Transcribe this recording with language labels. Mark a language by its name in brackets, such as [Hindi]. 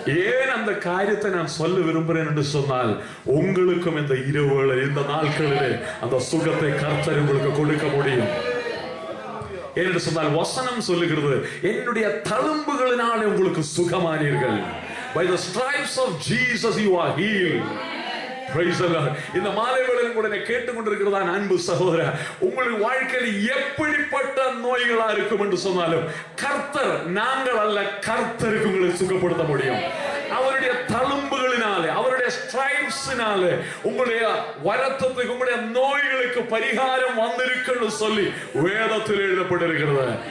[Tamil] ஏன் அந்த காரியத்தை நான் சொல்ல விரும்புகிறேன் என்று சொன்னால், உங்களுக்கும் இந்த இரவுகளில், இந்த நாட்களிலே அந்த சுகத்தை கர்த்தர் உங்களுக்கு கொடுக்க முடியும். என்று சொன்னால் வசனம் சொல்லுகிறது, என்னுடைய தழும்புகளினாலே உங்களுக்கு சுகமானீர்கள். [English] By the stripes of Jesus you are healed. Praise the Lord. [Tamil] இந்த மாலை வேளையில் கூட கேட்டுக்கொண்டிருக்கிறதா அன்பு சகோதரா, உங்களுடைய வாழ்க்கையில் எப்படிப்பட்ட நோய்களா இருக்கும் என்று சொன்னாலும் கர்த்தர், நாங்கள் அல்ல, கர்த்தருக்கு உங்களை சுகப்படுத்த முடியும். அவருடைய தழும்புகளினாலே, அவருடைய ஸ்ட்ரைப்ஸினாலே உங்களுடைய வருத்தத்துக்கு, உங்களுடைய நோய்களுக்கு பரிகாரம் வந்திருக்குன்னு சொல்லி வேதத்தில் எழுதப்பட்டிருக்கிறது.